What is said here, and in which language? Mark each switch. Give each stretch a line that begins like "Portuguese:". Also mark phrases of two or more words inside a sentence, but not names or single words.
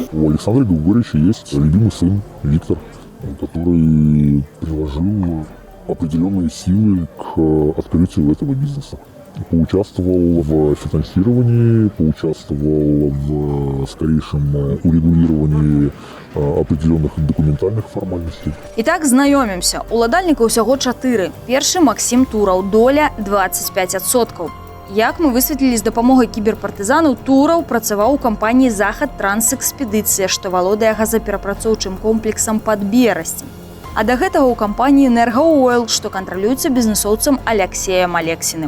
Russian: У Александра Григорьевича есть любимый сын Виктор, который приложил определенные силы к открытию этого бизнеса. Поучаствовал в финансировании, поучаствовал в скорейшем урегулировании определенных документальных формальностей. Итак,
Belarusian: знаёмімся. Уладальніка ўсяго 4. Першы Максім Тураў, доля 25%. Як мы высветлілі з дапамогай кіберпартызанаў, Тураў працаваў у кампаніі «Захад Трансэкспедыцыя», што валодае газаперапрацоўчым комплексам пад Берасцем. А да гэтага ў кампаніі «Энергаойл», што кантралюецца бізнесоўцам Алексеем Алексіным.